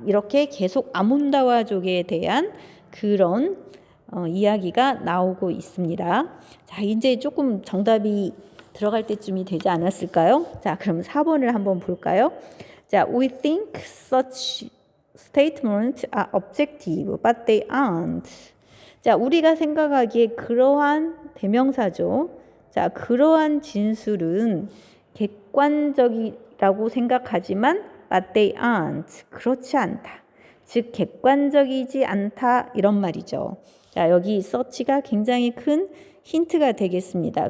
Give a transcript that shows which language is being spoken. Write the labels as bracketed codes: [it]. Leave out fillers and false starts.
[ko] 이렇게 계속 아몬다와족에 대한 그런 이야기가 나오고 있습니다. 자, 이제 조금 정답이 들어갈 때쯤이 되지 않았을까요? 자, 그럼 4번을 한번 볼까요? [en] 자, we think such statements are objective, but they aren't. [ko] 자, 우리가 생각하기에 그러한 대명사죠. 자, 그러한 진술은 객관적이라고 생각하지만 [en] but they aren't. [ko] 그렇지 않다. 즉 객관적이지 않다 이런 말이죠. 자, 여기 서치가 굉장히 큰 힌트가 되겠습니다.